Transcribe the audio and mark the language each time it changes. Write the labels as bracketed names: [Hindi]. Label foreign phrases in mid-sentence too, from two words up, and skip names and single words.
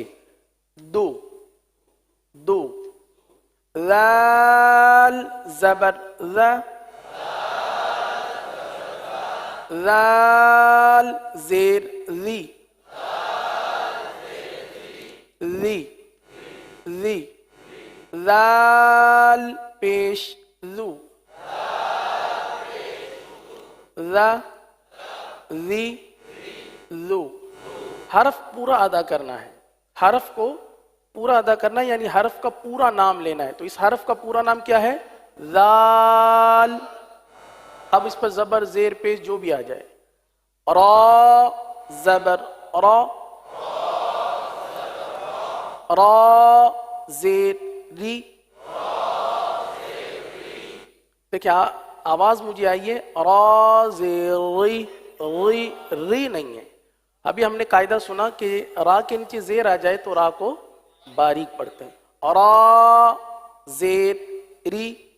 [Urdu] دو دو، لال زبر ز، لال زیر لی، لی لی، لال پیش لو، لا لی لو. حرف پورا ادا کرنا ہے، حرف کو پورا ادا کرنا ہے، یعنی حرف کا پورا نام لینا ہے. تو اس حرف کا پورا نام کیا ہے؟ ذال. اب اس پر زبر زیر پیش جو بھی آ جائے. را زبر را، را زیر ری. دیکھیں آواز مجھے آئیے، را زیر ری، ری ری نہیں ہے. ابھی ہم نے قاعدہ سنا کہ را کے نیچے زیر آ جائے تو را کو باریک پڑھتے ہیں. را زیر ری.